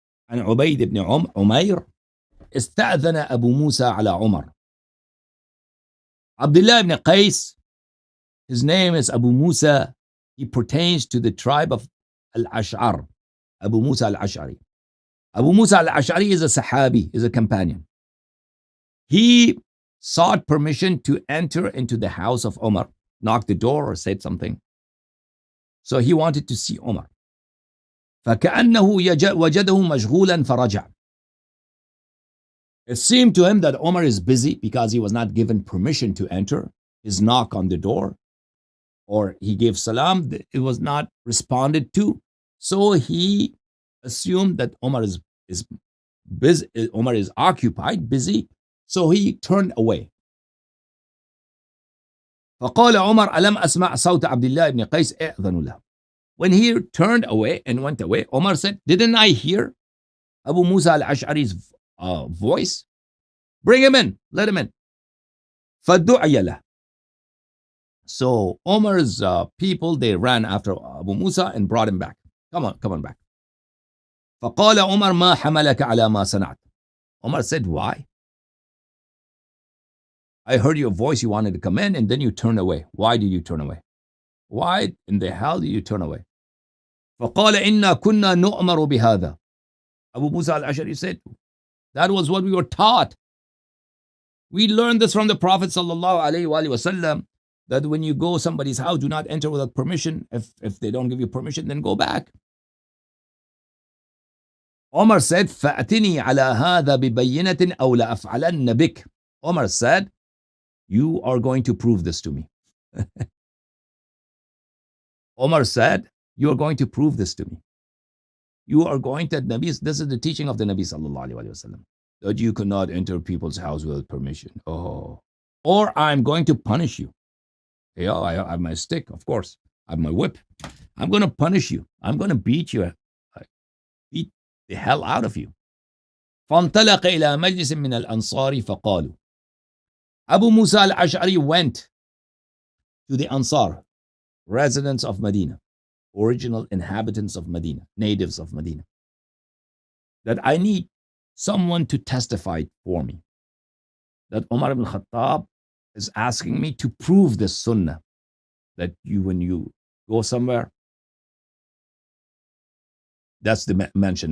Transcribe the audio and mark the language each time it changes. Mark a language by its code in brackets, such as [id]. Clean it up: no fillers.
[ar] عن عبيد بن عمير استأذن أبو موسى على عمر. [en] Abdullah ibn Qais, his name is Abu Musa. He pertains to the tribe of Al-Ash'ar. Abu Musa al-Ash'ari. Abu Musa al-Ash'ari is a Sahabi, is a companion. He sought permission to enter into the house of Omar, knocked the door or said something. So he wanted to see Omar. [ar] فَكَأَنَّهُ وَجَدَهُ مَشْغُولًا فَرَجَعَ. [en] It seemed to him that Omar is busy because he was not given permission to enter. His knock on the door, or he gave salam, it was not responded to. So he assumed that Omar is busy, Omar is occupied, busy. So he turned away. [ar] فقال عمر ألم أسمع صوت عبد الله بن قيس أذن له. [en] When he turned away and went away, Omar said, didn't I hear Abu Musa al-Ash'ari's voice? Bring him in, let him in. [ar] فدعي له. [en] So Omar's people, they ran after Abu Musa and brought him back. Come on back. [ar] فقال عمر ما حملك على ما صنعت. [en] Omar said, why? I heard your voice, you wanted to come in, and then you turned away. Why did you turn away? Why in the hell did you turn away? [ar] فقال إنا كنا نؤمر بهذا. [en] Abu Musa al-Ash'ari said, that was what we were taught. We learned this from the Prophet sallallahu alaihi wasallam, that when you go somebody's house, do not enter without permission. If they don't give you permission, then go back. Omar said, [ar] فَأْتِنِي عَلَى هَذَا بِبَيِّنَةٍ أَوْ لَأَفْعَلَنَّ بِكَ. [en] Omar said, you are going to prove this to me. Omar said, you are going to prove this to me. You are going to, this is the teaching of the Nabi sallallahu alaihi wasallam, that you cannot enter people's house without permission. Oh, or I'm going to punish you. Yeah, I have my stick, of course. I have my whip. I'm going to punish you. I'm going to beat you. Beat the hell out of you. [ar] فانطلق إلى مجلس من الأنصار فقالوا. [en] Abu Musa al-Ash'ari went to the Ansar, residents of Medina, original inhabitants of Medina, natives of Medina, that I need someone to testify for me that Omar ibn Khattab is asking me to prove this sunnah, that you, when you go somewhere, that's the mention.